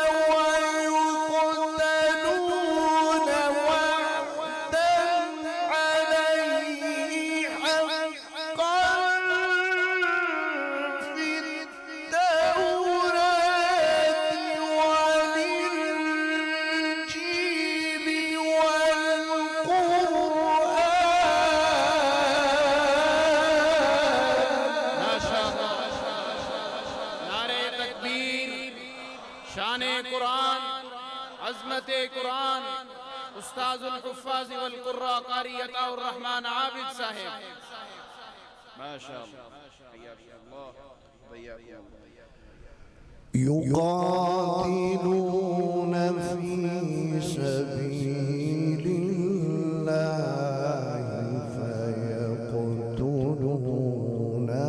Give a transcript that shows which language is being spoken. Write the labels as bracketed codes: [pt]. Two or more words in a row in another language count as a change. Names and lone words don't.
[ar] ويقتلون وعدا عليه حقا في التوراة والإنجيل والقرآن. ما شاء الله. [ur] نعرہ تکبیر، شان قرآن، عظمت قرآن, [ar] أستاذ الحفاظ والقراء [ur] क़ारी अताउर रहमान आबिद साहिब। [ar] ما شاء الله. يقاتلون في سبيل الله فيقتلون